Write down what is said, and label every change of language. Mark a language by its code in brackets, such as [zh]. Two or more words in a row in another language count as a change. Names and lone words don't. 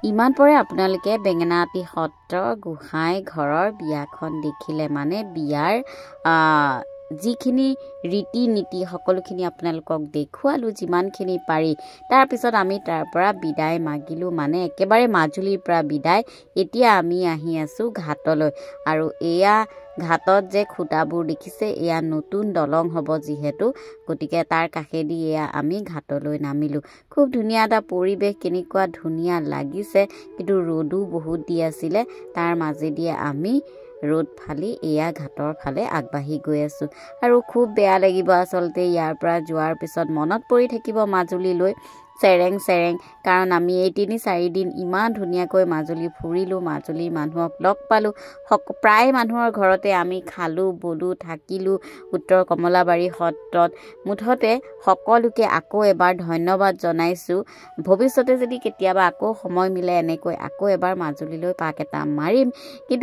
[as] ইমান পৰে আপোনালোকে বেঙেনাআটী সত্ৰ গোসাঁই ঘৰৰ বিয়াখন দেখিলে মানে বিয়াৰ যিখিনি ৰীতি নীতি সকলোখিনি আপোনালোকক দেখুৱালো যিমানখিনি পাৰি তাৰ পিছত আমি তাৰ পৰা বিদায় মাগিলো মানে একেবাৰে মাজুলীৰ পৰা বিদায় এতিয়া আমি আহি আছো ঘাটলৈ আৰু এয়া ঘাটত যে খুঁটাবোৰ দেখিছে এয়া নতুন দলং হ'ব যিহেতু গতিকে তাৰ কাষেদি এয়া আমি ঘাটলৈ নামিলো খুব ধুনীয়া এটা পৰিৱেশ কেনেকুৱা ধুনীয়া লাগিছে কিন্তু ৰ'দো বহুত দি আছিলে তাৰ মাজেদি আমি ৰ'ড ফালি এয়া ঘাটৰ ফালে আগবাঢ়ি গৈ আছোঁ আৰু খুব বেয়া লাগিব আসলতে ইয়াৰ পৰা যোৱাৰ পিছত মনত পৰি থাকিব মাজুলীলৈ চেৰেং চেৰেং কাৰণ আমি এই 3-4 দিন ইমান धुनियाকৈ মাজুলী ফুৰিলো মাজুলী মানুহক লগ পালো প্ৰায় মানুহৰ ঘৰতে আমি খালু বলু থাকিলো উত্তৰ কমলাবাৰী সত্ৰত মুঠতে সকলোকে আকৌ এবাৰ ধন্যবাদ জনাইছো ভৱিষ্যতে যদি কেতিয়াবা আকৌ সময় মিলে এনেকৈ আকৌ এবাৰ মাজুলীলৈ পাক এটা মাৰিম কিন্তু